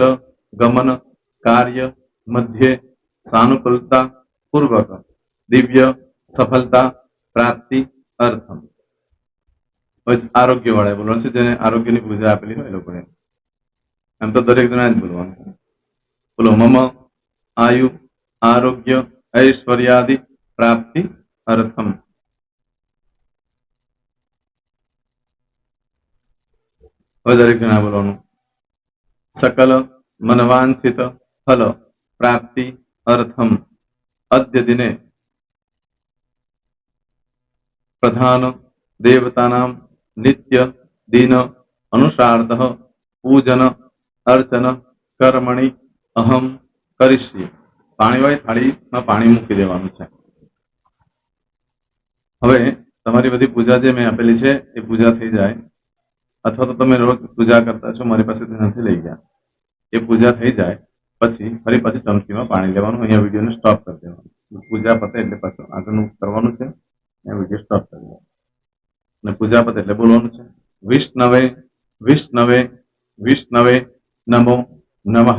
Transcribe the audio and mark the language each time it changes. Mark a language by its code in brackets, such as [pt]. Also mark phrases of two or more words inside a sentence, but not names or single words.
[sa] ગમન કાર્ય મધ્યે સાનુકૂલતા પૂર્વક દિવ્ય સફળતા પ્રાપ્તિ અર્થમ [gu] આરોગ્ય વાળા બોલવાનું છે જેને આરોગ્યની પૂજા આપેલી હોય એ લોકોએ એમ તો દરેક જણા જ બોલવાનું છે બોલો [sa] મમ આયુ આરોગ્ય ऐश्वर्यादि प्राप्ति अर्थम [gu] હવે દરેક જણા બોલવાનું [sa] सकल मनवांछित फल प्राप्ति अर्थम अद्य दिने प्रधान देवतानां नित्य दिन अनुसार्धः पूजन अर्चन कर्मणि अहम करिष्ये [gu] પાણીવાળી થાળીમાં પાણી મૂકી દેવાનું છે હવે તમારી બધી પૂજા જે મેં આપેલી છે એ પૂજા થઈ જાય અથવા તો તમે રોજ પૂજા કરતા છો મારી પાસેથી નથી લઈ ગયા એ પૂજા થઈ જાય પછી ફરી પાછી ચમચીમાં પાણી લેવાનું અહીંયા વિડીયોને સ્ટોપ કરી દેવાનું પૂજા પતે એટલે પાછું આગળનું કરવાનું છે અહીંયા વિડીયો સ્ટોપ કરી દેવાનું અને પૂજા પતે એટલે બોલવાનું છે [sa] વિષ્ણવે વિષ્ણવે વિષ્ણવે નમો નમઃ